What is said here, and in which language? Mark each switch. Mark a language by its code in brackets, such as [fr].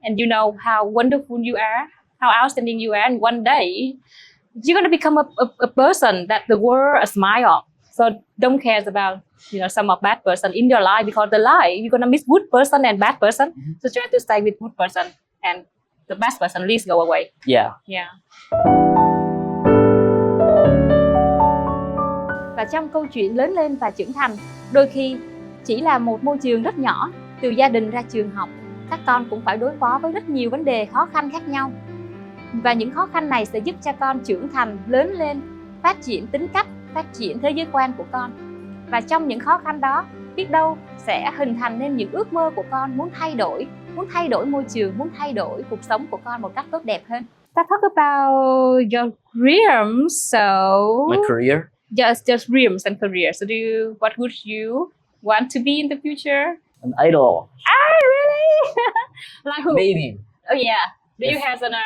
[en] And you know how wonderful you are, how outstanding you are, and one day you're gonna become a person that the world smile on. So don't care about some of bad person in your life, because the life you're gonna miss good person and bad person. So try to stay with good person, and the bad person at least go away. Yeah. [vi] Và trong câu chuyện lớn lên và trưởng thành, đôi khi chỉ là một môi trường rất nhỏ, từ gia đình ra trường học, các con cũng phải đối phó với rất nhiều vấn đề khó khăn khác nhau. Và những khó khăn này sẽ giúp cho con trưởng thành, lớn lên, phát triển tính cách, phát triển thế giới quan của con. Và trong những khó khăn đó, biết đâu sẽ hình thành nên những ước mơ của con, muốn thay đổi môi trường, muốn thay đổi cuộc sống của con một cách tốt đẹp hơn. [en] Let's talk about your dreams. So My career? Just dreams and career. So what would you want to be in the future? An idol. Really? Like who? Maybe. Oh yeah. Do you have